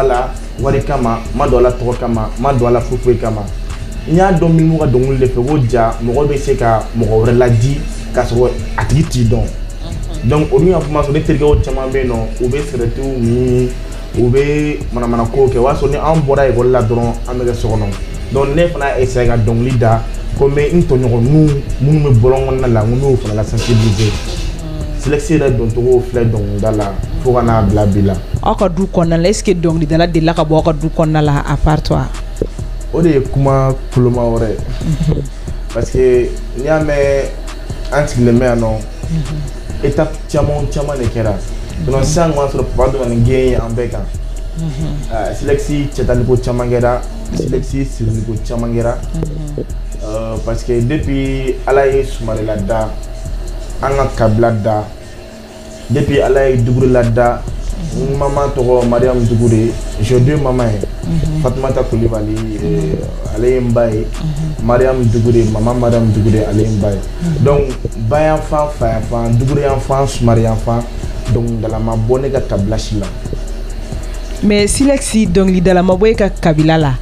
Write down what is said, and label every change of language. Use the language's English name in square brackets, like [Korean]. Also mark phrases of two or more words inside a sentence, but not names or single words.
[Bambara] la wari kama n ma don a la tɔgɔ kama n ma don a la foyi foyi kama n y'a dɔn min b'u ka dɔnkili de fɛ ko ja mɔgɔ bɛ se ka mɔgɔ wɛrɛ ladi k'a sɔrɔ a tigi t'i dɔn donc olu y'a kuma sɔrɔ ne terikɛw caman bɛ yen nɔ u bɛ cigarette min u bɛ manamana kow kɛ o y'a sɔrɔ ni an bɔra ekɔli la dɔrɔn an bɛ kɛ so kɔnɔ donc ne fana y'a essayer ka dɔnkili da ko n bɛ n tɔɲɔgɔnninw minnu bɛ bɔlɔn kɔnɔna la n ko n y'o fana la sensibiliser Silex yɛrɛ doncogo filɛ dɔnkilida la fo ka n'a bila bi la. Aw ka du kɔnɔna la [French] est-ce que [Bambara] dɔnkilidala delila ka bɔ aw ka du kɔnɔna la [French] à part toi? [Bambara] O de ye kuma koloma wɛrɛ [French] parce que [Bambara] n'i y'a mɛn an sigilen bɛ yan nɔ étape caman de kɛra donc sisan kɔni y'a sɔrɔ papa donna ni gɛn ye an bɛɛ kan Silex cɛtaliko caman kɛra Silex siriliko caman kɛra [French] parce que depuis [Bambara] ala ye Sumare lada an ka kabila da depuis ala ye Dugure lada maman tɔgɔ Mariam Dugure [French] j'ai deux mamans [Bambara] ye Fatumata Kulibali ale ye n ba ye Mariam Dugure maman Mariam Dugure ale ye n ba ye donc ba yan fan fa yan fan Dugure yan fan Sumare yan fan donc dala ma bɔ ne ka kabila si la mais Silex dɔnkilidala ma bɔ e ka kabila la